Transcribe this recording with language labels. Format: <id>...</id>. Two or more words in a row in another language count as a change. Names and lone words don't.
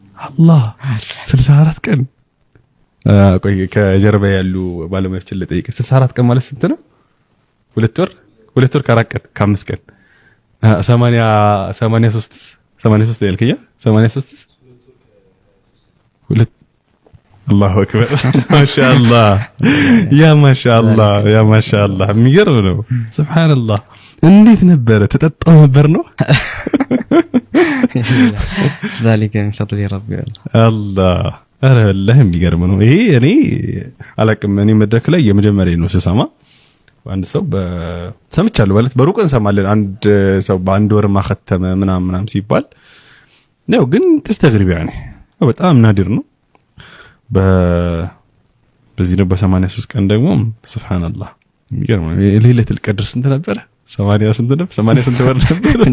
<am>አላህ 64 ቀን ቆይ ከጀርባ ያሉ ባለሙያዎችን ለጠይቅ 64 ቀን ማለት ስንት ነው 2 ወር ከአራት ቀን ከ5 ቀን 83 ያልከኛ 83 ሁለት</am> <ar>الله أكبر ما شاء الله يا ما شاء الله</ar> <am>የሚገርም ነው</am> <ar>سبحان الله</ar> <am>እንዴት ነበር ተጠጣው ነበር ነው</am> <ar>ذلك من فضل ربي</ar> <am>الله ኧረ والله የሚገርም ነው ይሄ እኔ አላቅም እኔ መድረክ ላይ የመጀመሪያ ነው ስሰማ አንድ ሰው ሰምቻለሁ ማለት በሩቅ እንሰማለን አንድ ሰው በአንድ ወር ማختመ ምናምን ሲባል ነው ግን</am> <ar>تستغرب يعني</ar> <am>በጣም ናዲር ነው በዚህ ነው በ83 ቀን ደግሞ ሱብሃንአላህ የሚገርም ነው</am> <ar>ليلة القدر</ar> <am>ስንት ነበር 80 ስንት ነበር 80 ስንት ወር ነበር</am>